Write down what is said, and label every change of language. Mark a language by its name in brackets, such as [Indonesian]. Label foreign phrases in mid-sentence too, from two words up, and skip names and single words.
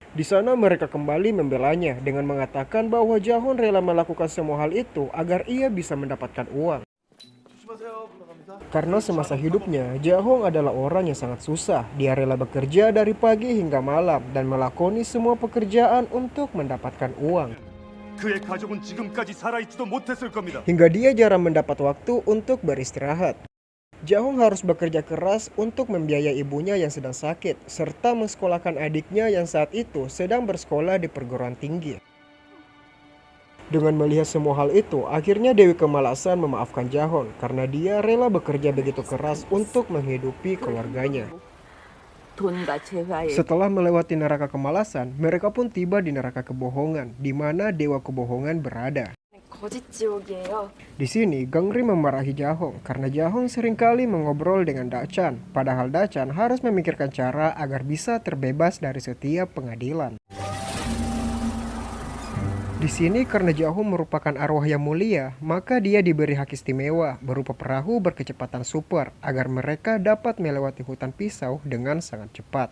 [Indonesian] Di sana mereka kembali membelanya dengan mengatakan bahwa Jahong rela melakukan semua hal itu agar ia bisa mendapatkan uang. Karena semasa hidupnya, Jahong adalah orang yang sangat susah. Dia rela bekerja dari pagi hingga malam dan melakoni semua pekerjaan untuk mendapatkan uang. [Korean] 그의 가족은 지금까지 살아있지도 못했을 겁니다. [Indonesian] Hingga dia jarang mendapat waktu untuk beristirahat. Jahong harus bekerja keras untuk membiayai ibunya yang sedang sakit, serta mensekolahkan adiknya yang saat itu sedang bersekolah di perguruan tinggi. Dengan melihat semua hal itu, akhirnya Dewi Kemalasan memaafkan Jahong karena dia rela bekerja begitu keras untuk menghidupi keluarganya. [Korean] 돈과 재화의 [Indonesian] Setelah melewati neraka kemalasan, mereka pun tiba di neraka kebohongan, di mana dewa kebohongan berada. [Korean] 거짓 지옥이에요. [Indonesian] Di sini, Gangrim memarahi Jahong karena Jahong seringkali mengobrol dengan Dachan, padahal Dachan harus memikirkan cara agar bisa terbebas dari setiap pengadilan. Di sini karena Jahong merupakan arwah yang mulia, maka dia diberi hak istimewa berupa perahu berkecepatan super agar mereka dapat melewati hutan pisau dengan sangat cepat.